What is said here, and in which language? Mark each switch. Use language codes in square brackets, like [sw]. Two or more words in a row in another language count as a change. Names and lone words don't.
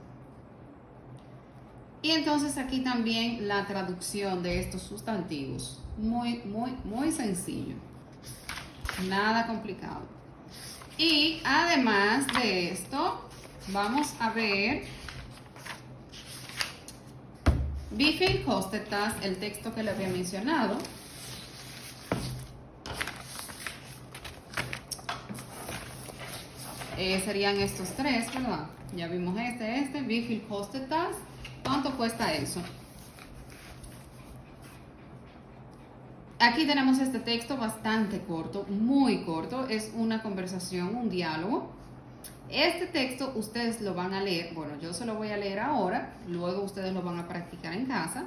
[es] Y entonces aquí también la traducción de estos sustantivos. Muy sencillo. Nada complicado. Y además de esto, vamos a ver [de] Wie viel kostet das, [es] el texto que le había mencionado. Serían estos tres, ¿verdad? Ya vimos este. [de] Wie viel kostet das? [es] ¿Cuánto cuesta eso? Aquí tenemos este texto bastante corto, muy corto. Es una conversación, un diálogo. Este texto ustedes lo van a leer. Bueno, yo se lo voy a leer ahora. Luego ustedes lo van a practicar en casa.